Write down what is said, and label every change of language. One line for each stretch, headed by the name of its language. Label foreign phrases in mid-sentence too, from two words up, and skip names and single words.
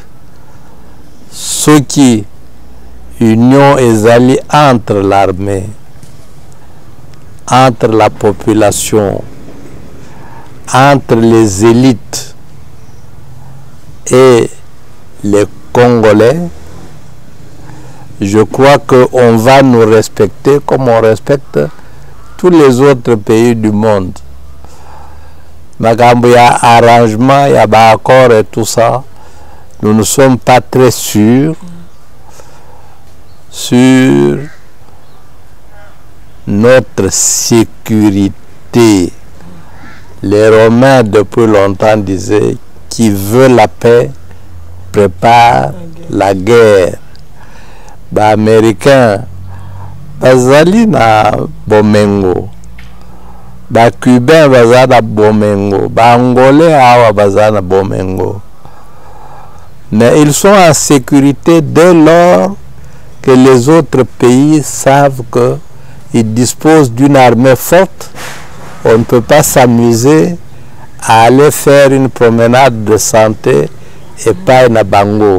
French: Ce qui union ezali entre l'armée, entre la population, entre les élites et les Congolais. Je crois qu'on va nous respecter comme on respecte tous les autres pays du monde.
Lingala: Magambo ya arrangement, ya ba accord
French: et tout ça, nous ne sommes pas très sûrs sur notre sécurité. Les Romains depuis longtemps disaient qui veut la paix prépare la guerre.
Lingala: Ba Américains bazali na bomengo, ba Cubains bazali na bomengo, ba Angolais awa bazali na bomengo.
French: Mais ils sont en sécurité dès lors que les autres pays savent qu'ils disposent d'une armée forte. On ne peut pas s'amuser à aller faire une promenade de santé et pas
Lingala: na bango.